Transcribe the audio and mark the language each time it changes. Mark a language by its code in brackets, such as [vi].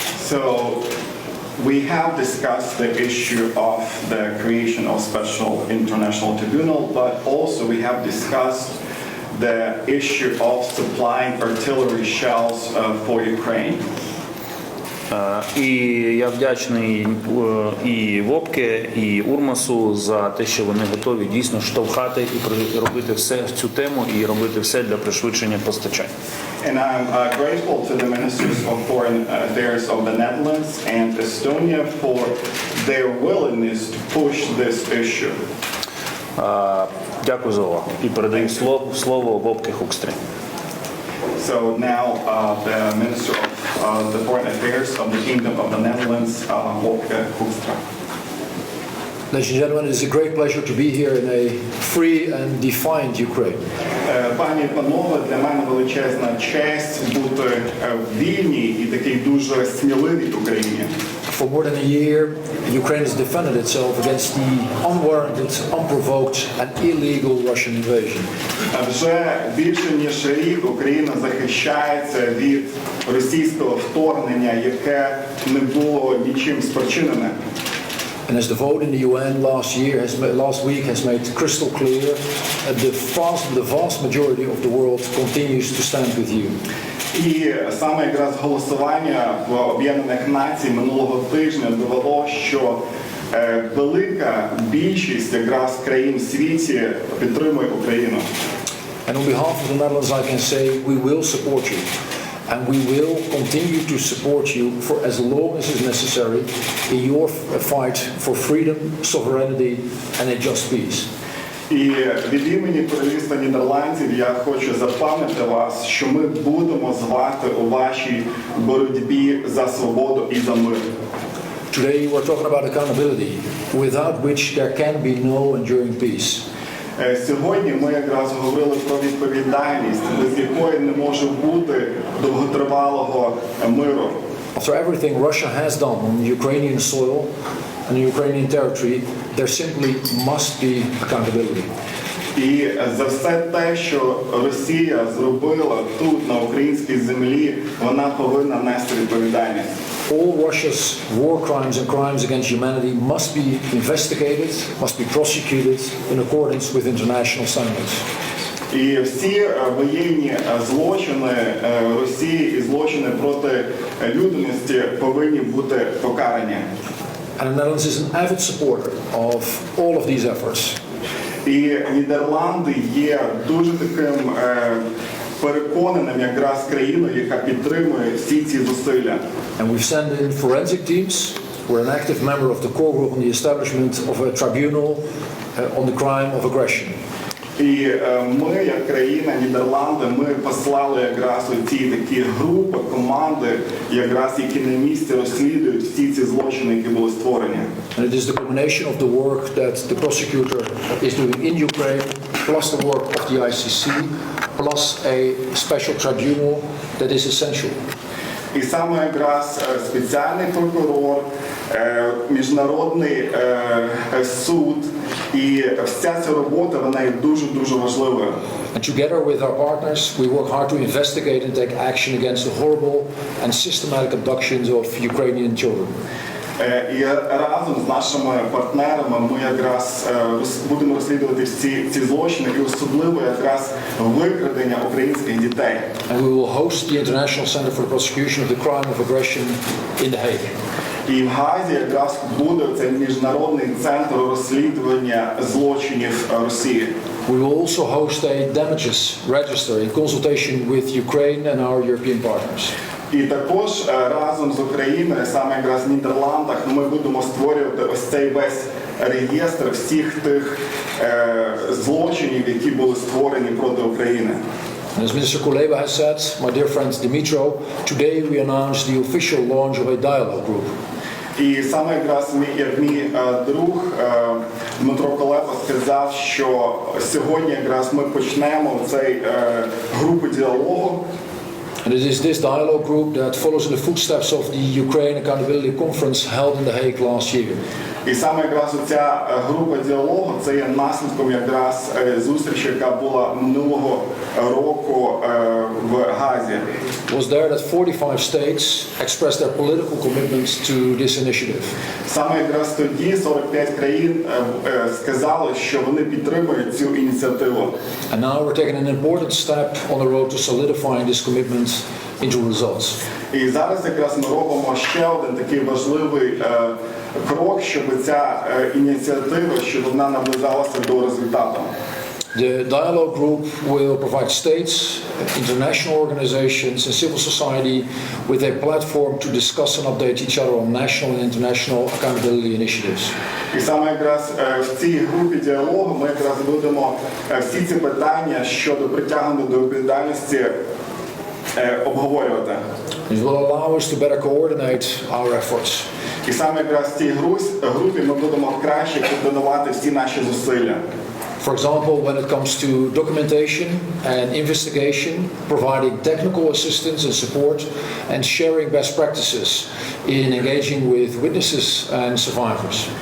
[en] So we have discussed the issue of the creation of special international tribunal, but also we have discussed the issue of supplying artillery shells for Ukraine. [uk] І я вдячний і Вопке, і Урмасу за те, що вони готові дійсно штовхати і робити все в цю тему, і робити все для пришвидшення постачань. [en] And I'm grateful to the ministers of foreign affairs of the Netherlands and Estonia for their willingness to push this issue. [uk] Дякую за увагу. І передаю слово Вопке Хукстри. [en] So now the Minister of the Foreign Affairs of the Kingdom of the Netherlands, Wopke Hukstri. Ladies and gentlemen, it is a great pleasure to be here in a free and defined Ukraine. [uk] Пані і панове, для мене величезна честь бути в вільній і такій дуже сміливій Україні. [en] For more than a year, Ukraine has defended itself against the unwarranted, unprovoked and illegal Russian invasion. [uk] Вже більше ніж рік Україна захищається від російського вторгнення, яке не було нічим спричинене. [en] And as the vote in the UN last week has made crystal clear, the vast majority of the world continues to stand with you. [uk] І саме якраз голосування в Об'єднаних Націй минулого тижня довело, що велика більшість якраз країн в світі підтримує Україну. [en] And on behalf of the Netherlands, I can say we will support you. And we will continue to support you for as long as is necessary in your fight for freedom, sovereignty and a just peace. [uk] І від імені Королівства Нідерландів я хочу запевнити вас, що ми будемо з вами у вашій боротьбі за свободу і за мир. [en] Today we're talking about accountability, without which there can be no enduring peace. [uk] Сьогодні ми якраз говорили про відповідальність, без якої не може бути довготривалого миру. [en] After everything Russia has done on Ukrainian soil and Ukrainian territory, there simply must be accountability. [uk] І за все те, що Росія зробила тут, на українській землі, вона повинна нести відповідальність. [en] All Russia's war crimes and crimes against humanity must be investigated, must be prosecuted in accordance with international standards. [uk] І всі воєнні злочини Росії і злочини проти людяності повинні бути покарані. [en] And the Netherlands is an avid supporter of all of these efforts. [uk] І Нідерланди є дуже таким переконаним якраз країною, яка підтримує всі ці зусилля. [en] And we've sent in forensic teams. We're an active member of the core group on the establishment of a tribunal on the crime of aggression. [uk] І ми, як країна Нідерланди, ми послали якраз оці такі групи, команди, якраз які на місці розслідують всі ці злочини, які були створені. [en] And it is the culmination of the work that the prosecutor is doing in Ukraine, plus the work of the ICC, plus a special tribunal that is essential. [uk] І саме якраз спеціальний прокурор, міжнародний суд і вся ця робота, вона є дуже важливою. [en] And together with our partners, we work hard to investigate and take action against the horrible and systematic abductions of Ukrainian children. [uk] І разом з нашими партнерами ми якраз будемо розслідувати всі ці злочини і особливо якраз викрадення українських дітей. [en] And we will host the International Center for the Prosecution of the Crime of Aggression in The Hague. [uk] І в Газі якраз буде цей міжнародний центр розслідування злочинів Росії. [en] We will also host a damages register in consultation with Ukraine and our European partners. [uk] І також разом з Україною, саме якраз в Нідерландах, ми будемо створювати ось цей весь реєстр всіх тих злочинів, які були створені проти України. [en] And as Minister Kuleba has said, my dear friend Dimitro, today we announced the official launch of a dialogue group. [uk] І саме якраз як мій друг Дмитро Кулеба сказав, що сьогодні якраз ми почнемо цей групу діалогу. [en] And it is this dialogue group that follows in the footsteps of the Ukraine Accountability Conference held in The Hague last year. [uk] І саме якраз ця група діалогу, це є наслідком якраз зустрічі, яка була минулого року в Газі. [en] It was there that 45 states expressed their political commitments to this initiative. [uk] Саме якраз тоді 45 країн сказали, що вони підтримують цю ініціативу. [en] And now we're taking an important step on the road to solidifying this commitment into results. [uk] І зараз якраз ми робимо ще один такий важливий крок, щоб ця ініціатива, щоб вона наближалася до результату. [en] The dialogue group will provide states, international organizations and civil society with a platform to discuss and update each other on national and international accountability initiatives. [uk] І саме якраз в цій групі діалогу ми якраз будемо всі ці питання щодо притягнення до відповідальності обговорювати. [en] It will allow us to better coordinate our efforts. [uk] І саме якраз в цій групі ми будемо краще координувати всі наші зусилля. [en] For example, when it comes to documentation and investigation, providing technical assistance and support, and sharing best practices in engaging with witnesses and survivors.